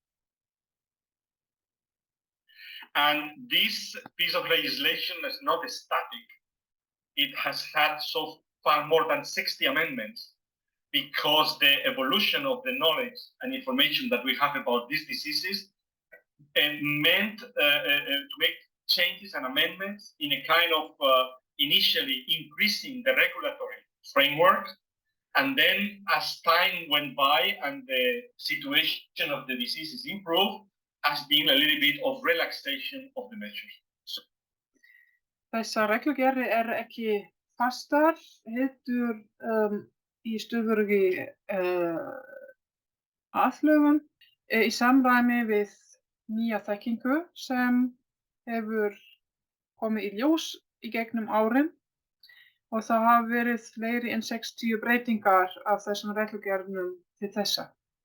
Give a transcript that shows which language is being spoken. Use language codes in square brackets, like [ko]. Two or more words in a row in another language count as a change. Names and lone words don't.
[en] And this piece of legislation is not static. It has had so far more than 60 amendments because the evolution of the knowledge and information that we have about these diseases meant to make changes and amendments in a kind of initially increasing the regulatory framework, and then as time went by and the situation of the diseases improved, has been a little bit of relaxation of the measures. [is] Þessar reglugerðir ekki fastar, heldur í stöðugi aðlögun í samræmi við nýja þekkingu sem hefur komið í ljós í gegnum árin og það hafa verið fleiri en 60 breytingar af þessum reglugerðum til þessa.